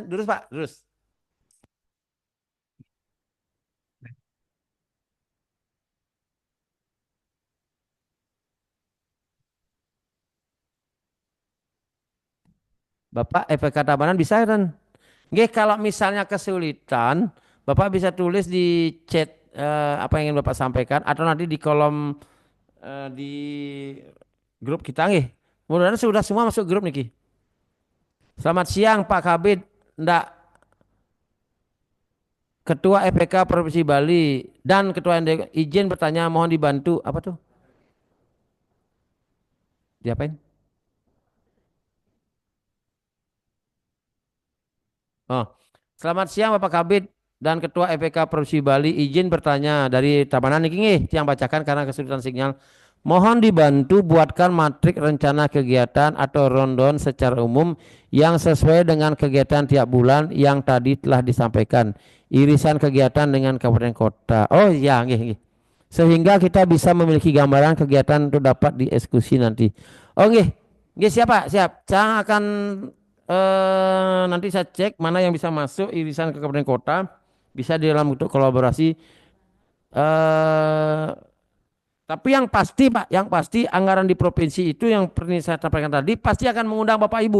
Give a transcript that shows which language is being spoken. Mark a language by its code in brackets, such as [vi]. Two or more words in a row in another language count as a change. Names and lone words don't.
[id] Durus Pak, durus. Bapak FPK Tabanan bisa kan? Nggih, kalau misalnya kesulitan, Bapak bisa tulis di chat apa yang ingin Bapak sampaikan atau nanti di kolom di grup kita nggih. Mudah-mudahan sudah semua masuk grup niki. Selamat siang Pak Kabid, ndak Ketua FPK Provinsi Bali dan Ketua ND izin bertanya mohon dibantu apa tuh? Diapain? Oh, selamat siang Bapak Kabid dan Ketua FPK Provinsi Bali izin bertanya dari Tabanan niki nggih yang bacakan karena kesulitan sinyal. Mohon dibantu buatkan matrik rencana kegiatan atau rundown secara umum yang sesuai dengan kegiatan tiap bulan yang tadi telah disampaikan. Irisan kegiatan dengan kabupaten kota. Oh iya, nggih. Sehingga kita bisa memiliki gambaran kegiatan untuk dapat dieksekusi nanti. Oh nggih. Nggih siapa? Siap. Saya akan nanti saya cek mana yang bisa masuk irisan ke kabupaten kota, bisa di dalam bentuk kolaborasi. Tapi yang pasti Pak, yang pasti anggaran di provinsi itu yang pernah saya sampaikan tadi pasti akan mengundang Bapak Ibu.